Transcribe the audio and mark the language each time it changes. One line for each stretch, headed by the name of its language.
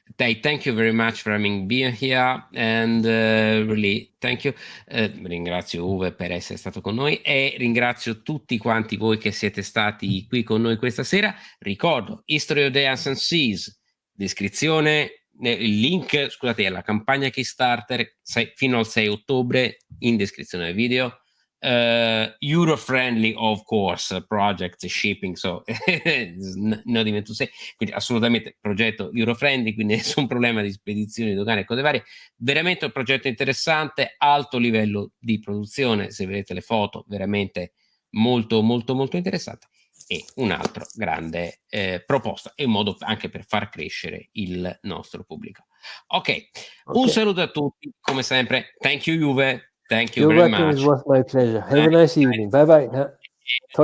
English: Dave, thank you very much for having been here and really thank you.
Italian: Ringrazio Uwe per essere stato con noi e ringrazio tutti quanti voi che siete stati qui con noi questa sera. Ricordo History of the Ancient Seas, descrizione, il link, scusate, alla campagna Kickstarter fino al 6 ottobre in descrizione del video.
English: Euro-friendly, of course, project shipping, so not even to say,
Italian: quindi assolutamente progetto euro-friendly, quindi nessun problema di spedizioni dogane e cose varie. Veramente un progetto interessante, alto livello di produzione, se vedete le foto, veramente molto molto molto interessante, e un altro grande proposta e un modo anche per far crescere il nostro pubblico. Ok, un saluto a tutti, come sempre.
English: Thank you Uwe. Thank you You're very welcome. much. It was my pleasure. Have a nice evening. Bye bye. Talk to